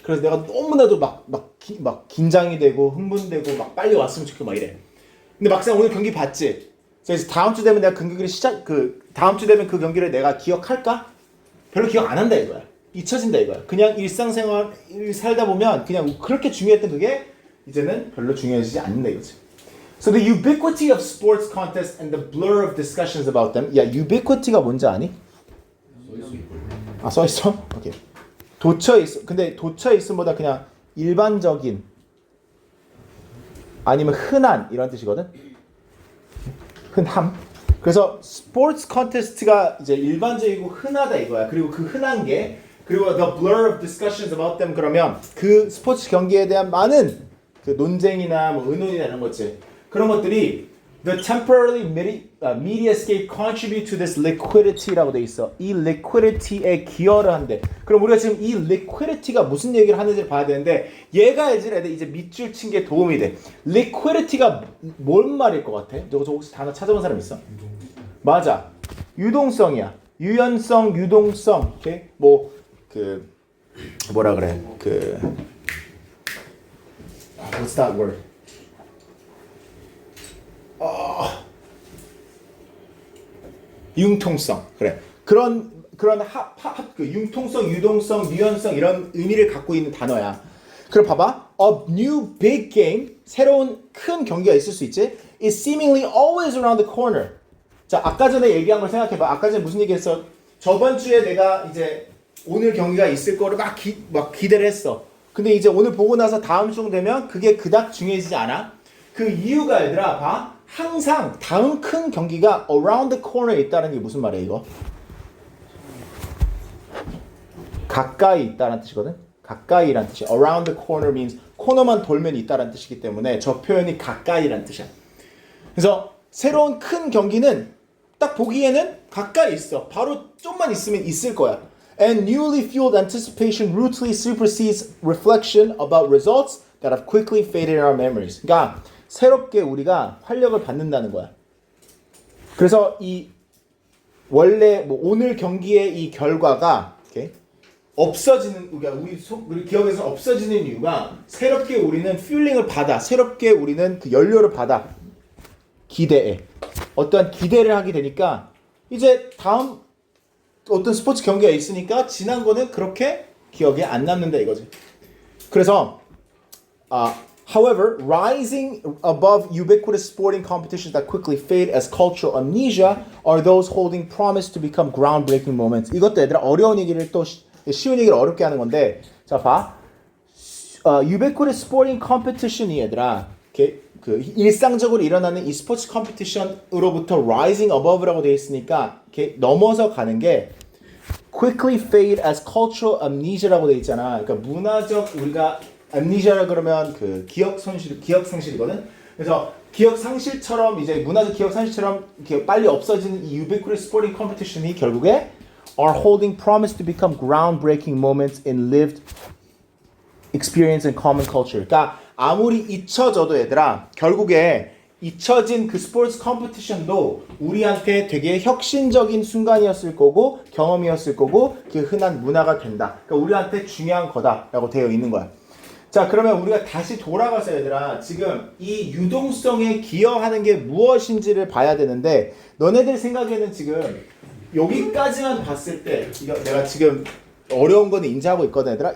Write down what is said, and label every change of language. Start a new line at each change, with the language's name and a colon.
Korean: 그래서 내가 너무나도 막 긴장이 되고 흥분되고 막 빨리 왔으면 좋겠고 막 이래. 근데 막상 오늘 경기 봤지. 그래서 다음 주 되면 내가 그 경기를 다음 주 되면 그 경기를 내가 기억할까? 별로 기억 안 한다 이거야. 잊혀진다 이거야. 그냥 일상생활을 살다 보면 그냥 그렇게 중요했던 그게 이제는 별로 중요해지지 않는다 이거지.
English: So the ubiquity of sports contests and the blur of discussions about them.
Korean: 야, ubiquity가 뭔지 아니? 아, 써 있어? 오케이. 도처에 있어. 근데 도처에 있음보다 그냥 일반적인 아니면 흔한 이런 뜻이거든. 흔함. 그래서 스포츠 컨테스트가 이제 일반적이고 흔하다 이거야. 그리고 그 흔한 게 그리고
English: the blur of discussions about them
Korean: 그러면 그 스포츠 경기에 대한 많은 그 논쟁이나 뭐 의논이나 이런 거지. 그런 것들이
English: the temporarily mediascape contribute to this liquidity라고
Korean: 돼 있어. 이 liquidity에 기여를 한대. 그럼 우리가 지금 이 liquidity가 무슨 얘기를 하는지를 봐야 되는데 얘가 이제 밑줄 친 게 도움이 돼. liquidity가 뭔 말일 것 같아? 저 혹시 단어 찾아본 사람 있어? 맞아. 유동성이야. 유연성, 유동성. 오케이? 뭐 그 뭐라 그래? 그
English: what's that word?
Korean: 융통성. 그래. 그런 그 융통성, 유동성, 유연성 이런 의미를 갖고 있는 단어야. 그럼 봐봐.
English: A new big game,
Korean: 새로운 큰 경기가 있을 수 있지.
English: is seemingly always around the corner.
Korean: 자, 아까 전에 얘기한 걸 생각해봐. 아까 전에 무슨 얘기했어? 저번 주에 내가 이제 오늘 경기가 있을 거를 막 기대를 했어. 근데 이제 오늘 보고 나서 다음 주 되면 그게 그닥 중요해지지 않아. 그 이유가 얘들아 봐. 항상 다음 큰 경기가
English: around the corner
Korean: 에 있다는 게 무슨 말이야 이거? 가까이 있다는 뜻이거든. 가까이란 뜻이야.
English: around the corner means
Korean: 코너만 돌면 있다는 뜻이기 때문에 저 표현이 가까이란 뜻이야. 그래서 새로운 큰 경기는 딱 보기에는 가까이 있어. 바로 좀만 있으면 있을 거야.
English: And newly fueled anticipation ruthlessly supersedes reflection about results that have quickly faded in our memories.
Korean: 그러니까 새롭게 우리가 활력을 받는다는 거야. 그래서 이 원래 뭐 오늘 경기의 이 결과가 이렇게 없어지는 그러니까 우리 기억에서 없어지는 이유가 새롭게 우리는 퓨링을 받아. 새롭게 우리는 그 연료를 받아. 기대에. 어떠한 기대를 하게 되니까 이제 다음 어떤 스포츠 경기가 있으니까 지난 거는 그렇게 기억에 안 남는다 이거지.
English: 그래서 however, rising above ubiquitous sporting competitions that quickly fade as cultural amnesia are those holding promise to become groundbreaking moments.
Korean: 이것도 얘들아 어려운 얘기를 또 쉬운 얘기를 어렵게 하는 건데 자 봐.
English: ubiquitous sporting competition
Korean: 이 얘들아 그 일상적으로 일어나는 이 스포츠 컴피티션으로부터
English: rising above
Korean: 라고 되어 있으니까 이렇게 넘어서 가는 게
English: quickly fade as cultural amnesia
Korean: 라고 되어 있잖아. 그러니까 문화적 우리가 amnesia라 그러면 그 기억 상실이거든. 그래서 기억 상실처럼 이제 문화적 기억 상실처럼 이렇게 빨리 없어지는 이
English: ubiquitous sporting competition
Korean: 이 결국에
English: are holding promise to become groundbreaking moments in lived experience and common culture.
Korean: 그러니까 아무리 잊혀져도 얘들아 결국에 잊혀진 그 스포츠 컴피티션도 우리한테 되게 혁신적인 순간이었을 거고 경험이었을 거고 그 흔한 문화가 된다. 그러니까 우리한테 중요한 거다라고 되어 있는 거야. 자 그러면 우리가 다시 돌아가서 얘들아 지금 이 유동성에 기여하는 게 무엇인지를 봐야 되는데 너네들 생각에는 지금 여기까지만 봤을 때 이거 내가 지금 어려운 거는 인지하고 있거든 얘들아.